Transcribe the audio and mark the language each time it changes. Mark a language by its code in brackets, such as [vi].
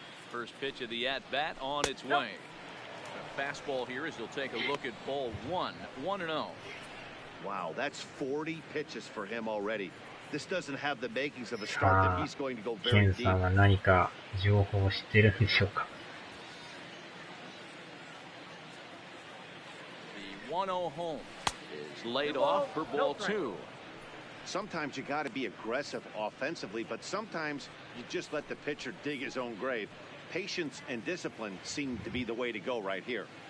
[en] First pitch of the at-bat on its way. A fastball here as he'll take a look at ball 1, 1-0. Wow, that's 40 pitches for him already. This doesn't have the makings of a start that he's going to go very deep. [ja] ケンさんは何か情報を知ってるんでしょうか。 [en] The 1-0 home is laid off for ball 2. Sometimes you got to be aggressive offensively, but sometimes you just let the pitcher dig his own grave. Patience and discipline seem to be the way to go right here.